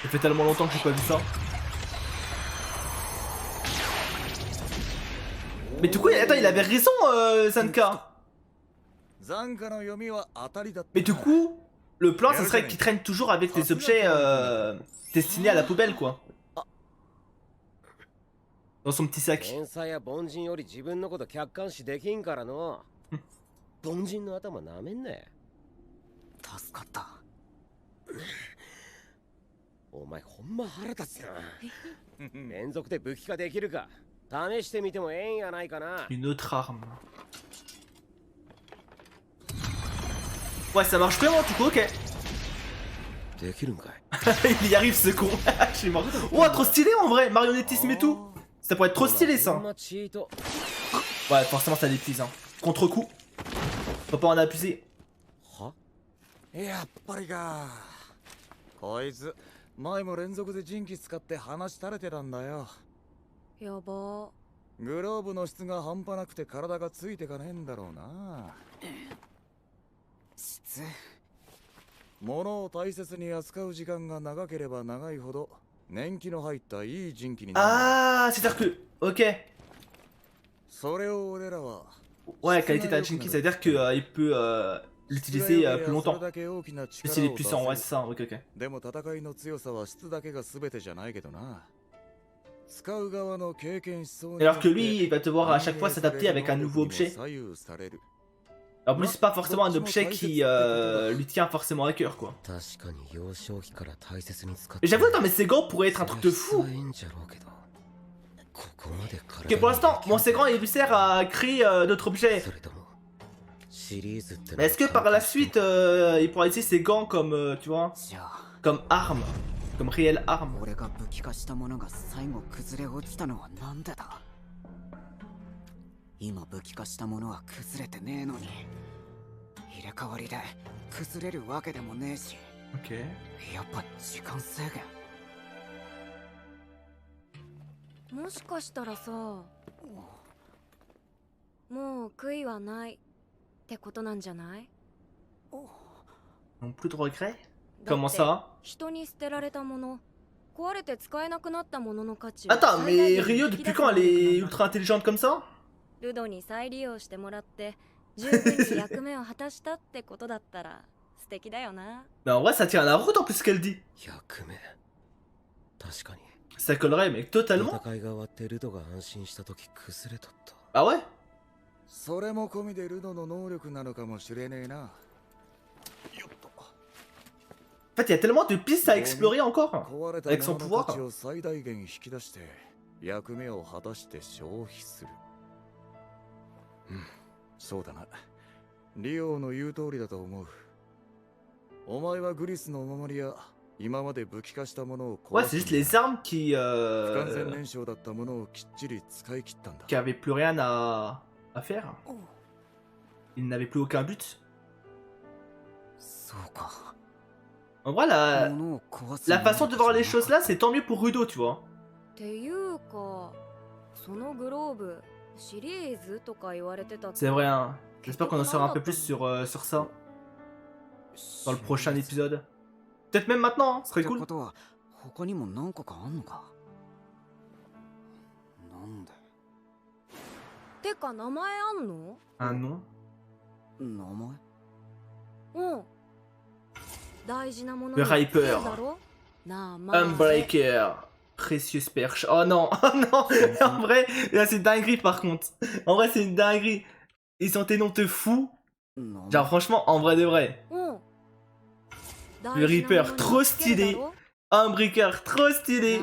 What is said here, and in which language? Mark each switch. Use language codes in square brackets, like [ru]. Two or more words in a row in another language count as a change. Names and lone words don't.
[fr] Ça fait tellement longtemps que j'ai pas vu ça. Mais du coup, attends, il avait raison, Zanka. Mais du coup, le plan, ça serait qu'il traîne toujours avec des objets destinés à la poubelle, quoi. Dans son petit sac. [ja] 凡人の頭なめんなよ。助かった。お前ほんま腹立つな。連続で武器化できるか試してみてもええんやないかな。 [fr] Une autre arme. Ouais, ça marche vraiment, du coup, ok. [ja] できるんかい。 [fr] Il y arrive ce con. Je suis mort. Oh, trop stylé en vrai, marionnettisme et tout. Ça pourrait être trop stylé ça. Ouais, forcément ça déplice. Hein. Contre-coup. Faut pas en abuser. [ja] やっぱりか。こいつ前も連続でジンキ使って話垂れてたんだよ。やば。グローブの質が半端なくて体がついてかねえんだろうな。質？物を大切に扱う時間が長ければ長いほど年季の入ったいいジンキになる。 [fr] Ah, c'est-à-dire que... Ok. [ja] それを俺らは。 [fr] Ouais, qualité d'un Jinki, ça veut dire qu'il peut l'utiliser plus longtemps. Et s'il est puissant, ouais, c'est ça, ok, ok. [ja] でも戦いの強さは質だけが全てじゃないけどな。 [fr] Alors que lui, il va devoir à chaque fois s'adapter avec un nouveau objet. En plus, c'est pas forcément un objet qui lui tient forcément à cœur, quoi. Et j'avoue, non, mais ces gants pourraient être un truc de fou. Ok, pour l'instant, mon Segran, il lui sert à créer d'autres objets. Mais est-ce que par la suite, il pourra utiliser ces gants comme, tu vois, comme arme, comme réelle arme? [ja] 俺が武器化したものが最後崩れ落ちたのはなんでだ。今武器化したものは崩れてねえのに、入れ替わりで崩れるわけでもねえし。 [fr] Ok. [ja] やっぱ時間制限。もしかしたらさ、もう悔いはないってことなんじゃない？ [fr] Non plus de regrets? Comment ça? [ja] 人に捨てられたもの、壊れて使えなくなったものの価値。 [fr] Attends, mais Rio, depuis quand elle est ultra intelligente comme ça? [ja] ルドに再利用してもらって十分に役目を果たしたってことだったら素敵だよな。 [fr] Mais en vrai, ça tient la route en plus ce qu'elle dit. [ja] 役目。確かに。 [fr] Ça collerait, mais totalement. [ja] 戦いが終わってルドが安心した時崩れとった。 [fr] Ah ouais? [ja] それも込みでルドの能力なのかもしれねえな。よっと。 [fr] En fait, il y a tellement de pistes à explorer encore avec son pouvoir. [ja] 壊れたものの価値を最大限引き出して役目を果たして消費する。うん、そうだな。リオの言う通りだと思う。お前はグリスのお守りや今まで武器化したものを [fr] Ouais, c'est juste les armes qui [ja] 不完全燃焼だったものをきっちり使い切ったんだ。 [fr] qui avaient plus rien à faire. Ils n'avaient plus aucun but. [ja] そうか。 [fr] En vrai, la façon de voir les choses là, c'est tant mieux pour Rudo, tu vois. [ja] っていうか、そのグローブシリーズとか言われてた。 [fr] C'est vrai, hein. J'espère qu'on en saura un peu plus sur ça dans le prochain épisode. Peut-être même maintenant, hein, ce serait cool. [ja] ことは他にも何個かあんのか。なんで。てか名前あんの？ [fr] Un nom? [ja] 名前？うん。大事なもの [fr] Le Hyper. [ja] だろ？名前。 [fr] Unbreaker. Précieuse perche. Oh non, oh non. En vrai, là c'est une dinguerie par contre. En vrai, c'est une dinguerie. Ils sont des noms de fous. Genre franchement, en vrai de vrai. [ja] うん。 [fr] Le Reaper, trop stylé. Unbreaker, trop stylé.